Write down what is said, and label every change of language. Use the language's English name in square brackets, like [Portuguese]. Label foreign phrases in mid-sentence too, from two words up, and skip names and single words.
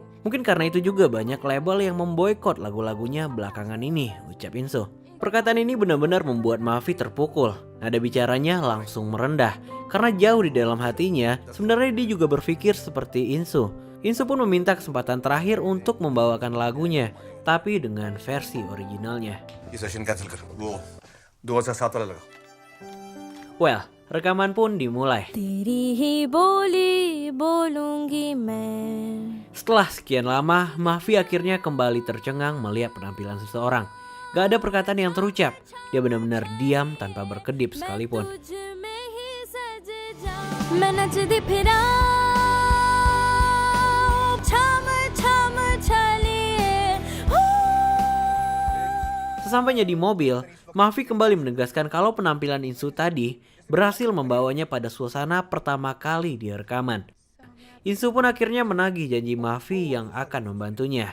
[Indonesian] Mungkin karena itu juga banyak label yang memboikot lagu-lagunya belakangan ini, ucap Insu. Perkataan ini benar-benar membuat Mahavi terpukul. Nada bicaranya langsung merendah. Karena jauh di dalam hatinya, sebenarnya dia juga berpikir seperti Insu. Insu pun meminta kesempatan terakhir untuk membawakan lagunya, tapi dengan versi originalnya. [Hindi] ये [English] session cancel [Hindi] कर. वो 2007 वाला लगा. [Indonesian] Well, rekaman pun dimulai. [Hindi] तेरी ही बोली बोलूंगी मैं. [Indonesian] Setelah sekian lama, Mahavi akhirnya kembali tercengang melihat penampilan seseorang. Gak ada perkataan yang terucap. Dia benar-benar diam tanpa berkedip sekalipun. [Hindi] तुझ में ही सज जाऊं. [Punjabi] मैं नचदी फिरा. [Hindi] छम छलिए. [Indonesian] Sesampainya di mobil, Mahavi kembali menegaskan kalau penampilan Insu tadi berhasil membawanya pada suasana pertama kali di rekaman. Insu pun akhirnya menagih janji Mahavi yang akan membantunya.